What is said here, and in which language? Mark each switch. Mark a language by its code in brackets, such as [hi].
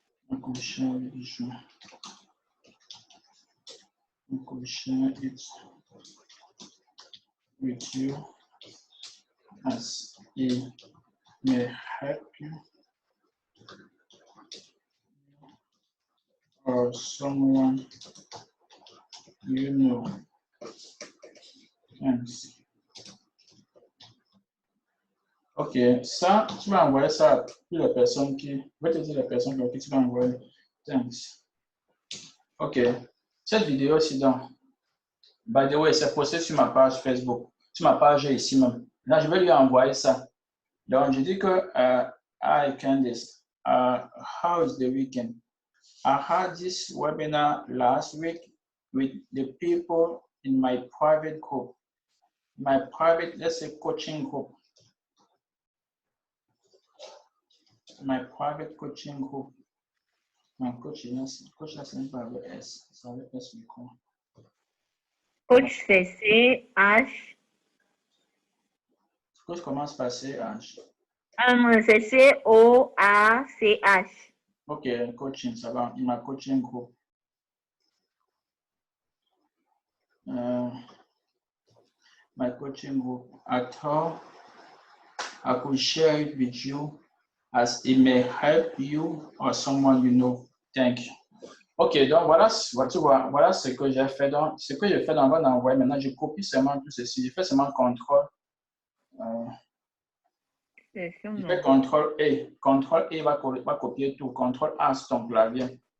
[en] I'm going to share it with you as it may help you or someone you know. Thanks. [fr] Ok, ça, tu vas envoyer ça à toutes les personnes qui... Je vais te dire les personnes à qui tu vas envoyer. Thanks. Ok, cette vidéo-ci, donc, by the way, c'est posté sur ma page Facebook, sur ma page ici même. Là, je vais lui envoyer ça. [en] Donc, je dis que, hi Candice, how is the weekend? I had this webinar last week with the people in my private group. My private, let's say, coaching group. My private coaching group. [fr] My coach c'est même pas avec S, c'est avec S du coup. Coach c'est C-H. Coach commence par C-H. C'est C-O-A-C-H. [en] Ok, coaching, ça va. My coaching group. My coaching group. I thought I could share it with you as it may help you or someone you know. Thank you. [fr] Ok, donc voilà, voilà ce que j'ai fait. Donc, ce que j'ai fait, on va l'envoyer. Maintenant, je copie seulement tout ceci. Je fais seulement contrôle. Je fais contrôle A. Contrôle A va copier tout. Contrôle A sur ton clavier.